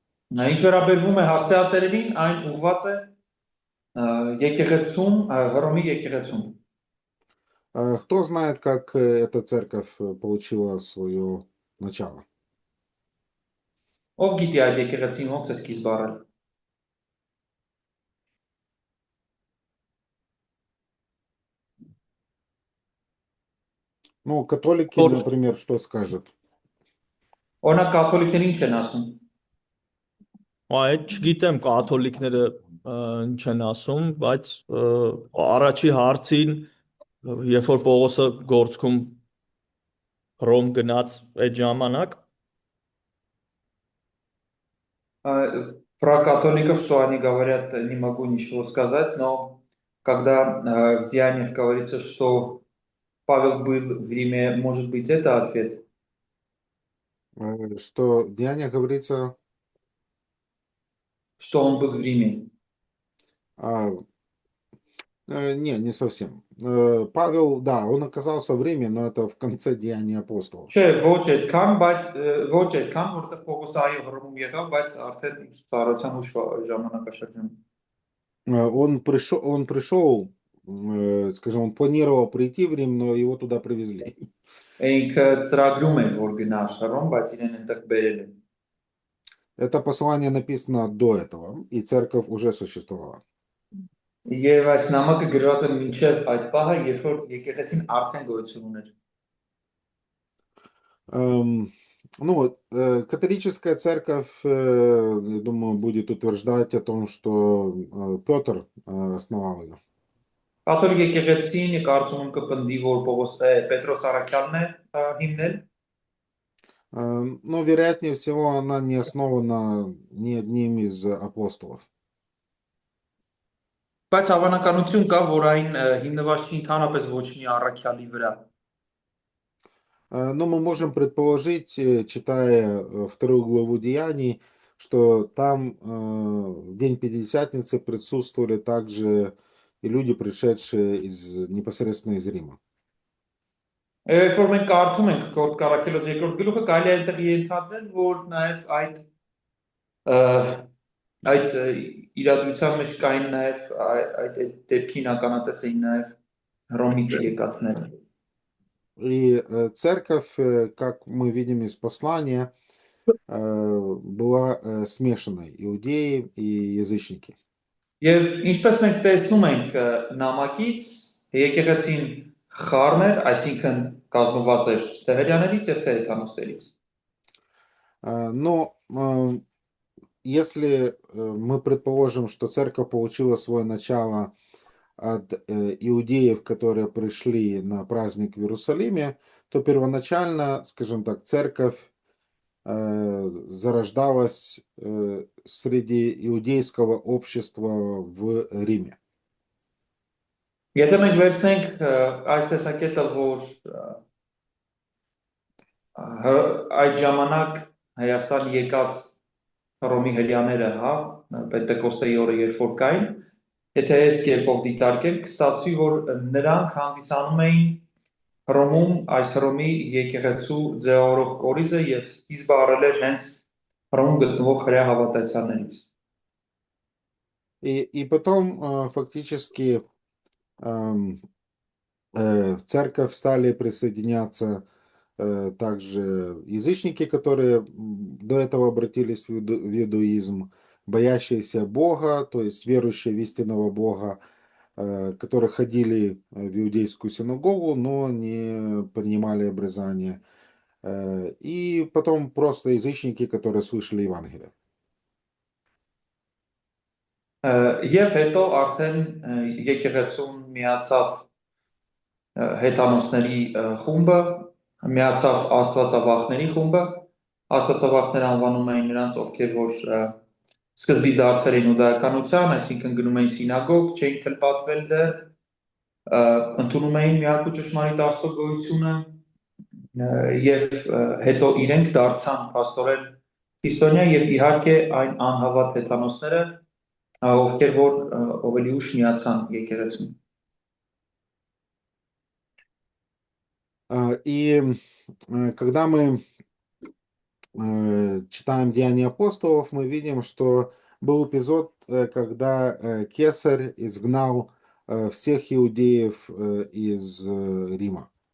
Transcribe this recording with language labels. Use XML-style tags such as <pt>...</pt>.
<hy>Ինչ վերաբերվում է հասցեատերերին, այն ուղղված է եկեղեցում, Հռոմի եկեղեցում։</hy> <ru>Кто знает, как эта церковь получила свое начало?</ru> <hy>Ով գիտի այդ եկեղեցին ոնց է սկիզբ առել։</hy> <ru>Ну, католики, Вот. например, что скажут?</ru> <hy>Օրինակ կաթոլիկներին ինչ են ասում։ Այդ չգիտեմ կաթոլիկները ինչ են ասում, բայց առաջի հարցին երբ որ Պողոսը գործքում Հռոմ գնաց այդ ժամանակ</hy> <ru>Про католиков, что они говорят, не могу ничего сказать, но когда в Деяниях говорится, что Павел был в Риме, может быть, это ответ? Что в Деяниях говорится, Что он был в Риме? не совсем. Павел, да, он оказался в Риме, но это в конце Деяний апостолов.</ru> <hy>Չէ, ոչ այդքան, բայց ոչ այդքան, որտեղ Պողոսը այո Հռոմում եղավ, բայց արդեն ծառայության ուշ ժամանակաշրջանում։</hy> <ru>Он пришел, скажем, он планировал прийти в Рим, но его туда привезли.</ru> <hy>Ինքը ծրագրում էր, որ գնար Հռոմ, բայց իրեն այնտեղ բերել են։</hy> <ru>Это послание написано до этого, и церковь уже существовала.</ru> <hy>Եվ այս նամակը գրված է մինչև այդ պահը, երբ որ եկեղեցին արդեն գոյություն уներ։</hy> <ru>Ну, католическая церковь, я думаю, будет утверждать о том, что Петр основал ее.</ru> <hy>Կաթոլիկ եկեղեցին կարծում եմ կպնդի, որ Պետրոս Առաքյալն է հիմնել,</hy> <ru>Но, вероятнее всего, она не основана ни одним из апостолов.</ru> <hy>բայց հավանականություն կա, որ այն հիմնված չի ընդհանրապես ոչ մի առաքյալի вրա։</hy> <ru>Но мы можем предположить, читая вторую главу Деяний, что там в день Пятидесятницы присутствовали также и люди, пришедшие непосредственно из Рима.</ru> <hy>Երբ որ մենք կարդում ենք Կորտ Կարաքելոց երկրորդ գլուխը, կարելի է այնտեղ ենթադրել, որ նաև այդ իրադրության մեջ կային նաև այդ դեպքին ականատես էին նաև Հռոմից եկածները։</hy> <ru>И церковь, как мы видим из послания, была смешанной, иудеи и язычники.</ru> <hy>Եվ ինչպես մենք տեսնում ենք նամակից, եկեղեցին խառն էր, այսինքն կազմված էր թե հրեաներից եւ թե հեթանոստերից։</hy> <ru>Но если мы предположим, что церковь получила свое начало от иудеев, которые пришли на праздник в Иерусалиме, то первоначально, скажем так, церковь зарождалась среди иудейского общества в Риме.</ru> <hy>Եթե մենք վերցնենք այս տեսակետը, որ այդ ժամանակ Հայաստան եկած Հռոմի հրեաները, հա, Պենտեկոստեի օրը երբ որ կային, եթե այս կերպով դիտարկենք, կստացվի, որ նրանք հանդիսանում էին Հռոմում այս Հռոմի եկեղեցու ձևավորող կորիզը եւ սկիզբը առել էր հենց Հռոմում գտնվող հրեա հավատացյալներից։</hy> <ru>И потом фактически в церковь стали присоединяться также язычники, которые до этого обратились в иудаизм, боящиеся Бога, то есть верующие в истинного Бога, которые ходили в иудейскую синагогу, но не принимали обрезание. И потом просто язычники, которые слышали Евангелие.</ru> <hy>Եվ հետո արդեն եկեղեցուն միացավ հեթանոսների խումբը, միացավ աստվածավախների խումբը, աստվածավախները անվանում էին նրանց, ովքեր որ սկզբից դարձել էին ուդայականության, այսինքն գնում էին սինագոգ, չէին թլպատվել դեռ, ընդունում էին միակ ու ճշմարիտ Աստծո գոյությունը եւ հետո իրենք դարձան փաստորեն քրիստոնյա եւ իհարկե այն անհավատ հեթանոսները, ովքեր որ ավելի ուշ միացան եկեղեցուն։</hy> <ru>И когда мы читаем Деяния апостолов, мы видим, что был эпизод, когда Кесарь изгнал всех иудеев из Рима.</ru>